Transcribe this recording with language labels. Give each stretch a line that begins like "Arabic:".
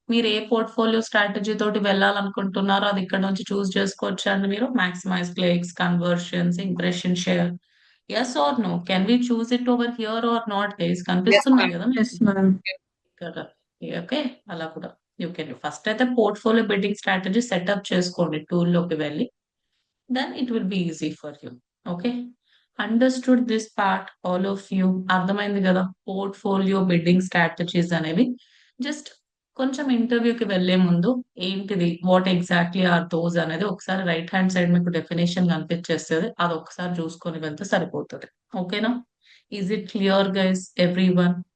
Telugu: మీరు ఏ portfolio strategy తోటి వెళ్ళాలనుకుంటున్నారో అది ఇక్కడ నుంచి చూస్ చేసుకోవచ్చు అండి మీరు.
English: Maximise clicks, conversions, impression share. Yes or no? Can we choose it over here or not guys? Yes,
Telugu: కనిపిస్తున్నాయి
English: ma'am.
Telugu: కదా మీకు
English: Yes, ma'am.
Telugu: ఇక్కడ. ఓకే, అలా కూడా
English: You can.
Telugu: ఫస్ట్ అయితే పోర్ట్ఫోలియో బిడ్డింగ్ స్ట్రాటజీ సెటప్ చేసుకోండి టూల్లోకి వెళ్ళి.
English: then it will be easy for you. Okay, understood this part all of you?
Telugu: అర్థమైంది కదా పోర్ట్ఫోలియో బిడ్డింగ్ స్ట్రాటజీస్ అనేవి. జస్ట్ కొంచెం ఇంటర్వ్యూకి వెళ్ళే ముందు ఏంటిది,
English: what exactly are those
Telugu: అనేది ఒకసారి రైట్ హ్యాండ్ సైడ్ మీకు డెఫినేషన్ కనిపించేస్తుంది, అది ఒకసారి చూసుకొని వెళ్తే సరిపోతుంది.
English: ఓకేనా? Is it clear guys everyone?